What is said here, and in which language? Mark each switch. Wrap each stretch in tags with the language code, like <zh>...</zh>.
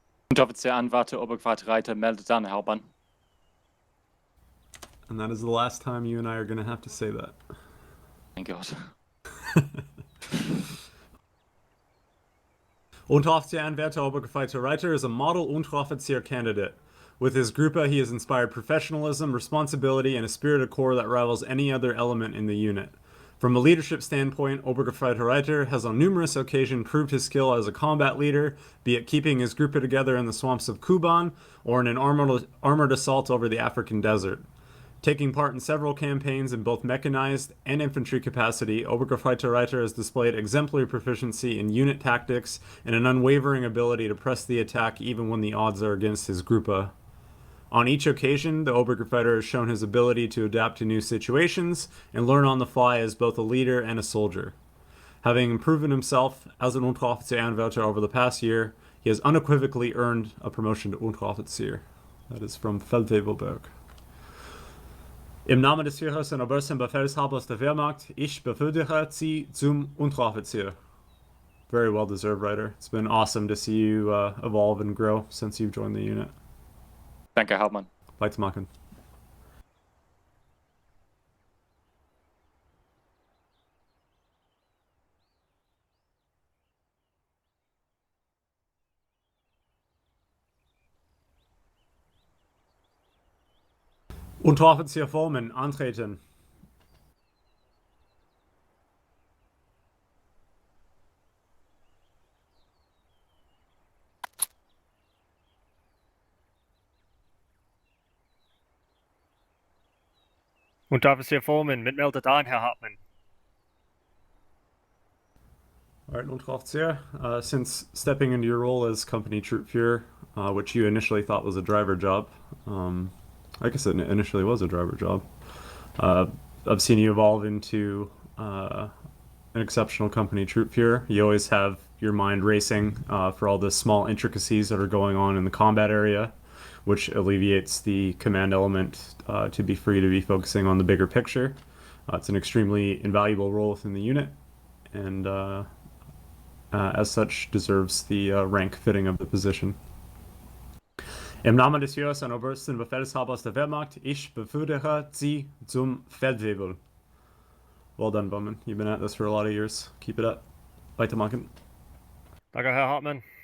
<de>Unteroffizier Anwärter Obergefreiter Reiter meldet an, Herr Hauptmann.</de> <en>And that is the last time you and I are going to have to say that. Thank God. Unteroffizier Anwärter Obergefreiter Reiter is a model Unteroffizier candidate. With his Gruppe, he has inspired professionalism, responsibility, and a spirit of corps that rivals any other element in the unit. From a leadership standpoint, Obergefreiter Reiter has on numerous occasions proved his skill as a combat leader, be it keeping his Gruppe together in the swamps of Kuban or in an armored assault over the African desert. Taking part in several campaigns in both mechanized and infantry capacity, Obergefreiter Reiter has displayed exemplary proficiency in unit tactics and an unwavering ability to press the attack even when the odds are against his Gruppe. On each occasion, the Obergefreiter has shown his ability to adapt to new situations and learn on the fly as both a leader and a soldier. Having proven himself as an Unteroffizier Anwärter over the past year, he has unequivocally earned a promotion to Unteroffizier. That is from Feldwebelberg.</en> <de>Im Namen des Führers und obersten Befehlshabers der Wehrmacht, ich befördere Sie zum Unteroffizier.</de> <en>Very well deserved, Reiter. It's been awesome to see you evolve and grow since you've joined the unit.</en> <de>Danke, Herr Hauptmann. Weitermachen. Unteroffizier Vollmann antreten. Unteroffizier Vollmann meldet an, Herr Hauptmann.</de> <en>Alright, Unteroffizier, since stepping into your role as company troop Führer, which you initially thought was a driver job, I guess it initially was a driver job, I've seen you evolve into an exceptional company troop Führer. You always have your mind racing for all the small intricacies that are going on in the combat area, which alleviates the command element to be free to be focusing on the bigger picture. It's an extremely invaluable role within the unit, and as such deserves the rank fitting of the position.</en> <de>Im Namen des Führers und obersten Befehlshabers der Wehrmacht, ich befördere Sie zum Feldwebel.</de> <en>Well done, Bowman. You've been at this for a lot of years. Keep it up. Weitermachen.</en> <de>Danke, Herr Hauptmann.</de>